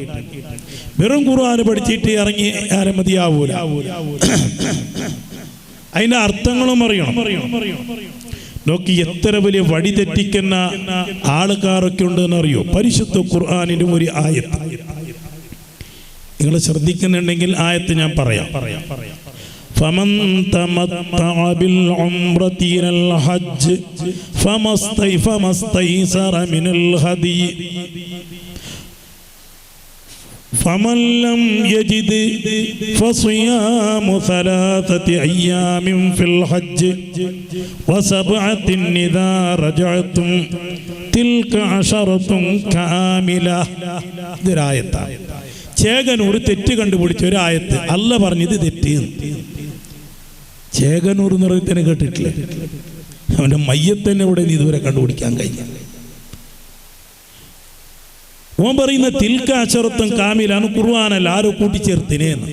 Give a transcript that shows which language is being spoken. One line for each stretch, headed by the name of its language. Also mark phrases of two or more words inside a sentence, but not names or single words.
Malayalam: വെറും ഖുർആൻ പഠിച്ചിട്ട് ഇറങ്ങി ആരും മതിയാവൂല, അതിന്റെ അർത്ഥങ്ങളും അറിയണം. നോക്കി എത്ര വലിയ വഴി തെറ്റിക്കുന്ന ആൾക്കാരൊക്കെ ഉണ്ടെന്ന് അറിയോ? പരിശുദ്ധ ഖുർആനിന്റെ ഒരു ആയത്ത് നിങ്ങൾ ശ്രദ്ധിക്കുന്നുണ്ടെങ്കിൽ ആയത്ത് ഞാൻ പറയാം.
Arabic: فمن تمتع بالعمرة إلى الحج فما استيسر من الهدي فمن لم يجد فصيام 3 أيام في الحج و7 إذا رجعتم تلك 10 كاملة.
Malayalam: ഇതൊരായത്താണ്. ചേകനൂർ തെറ്റ് കണ്ടുപിടിച്ച ഒരു ആയത്ത്. അല്ല പറഞ്ഞത് തെറ്റ്. ചേകനൂർ എന്ന് പറയുന്നതിനെ കേട്ടിട്ടില്ലേ? അവന്റെ മയ്യത്തന്നെ ഇവിടെ ഇതുവരെ കണ്ടുപിടിക്കാൻ കഴിഞ്ഞ. ഓൻ പറയുന്ന തിൽക്ക 10 കാമിലാണ്, ഖുർആനല്ല, ആരോ കൂട്ടിച്ചേർത്തിനെ.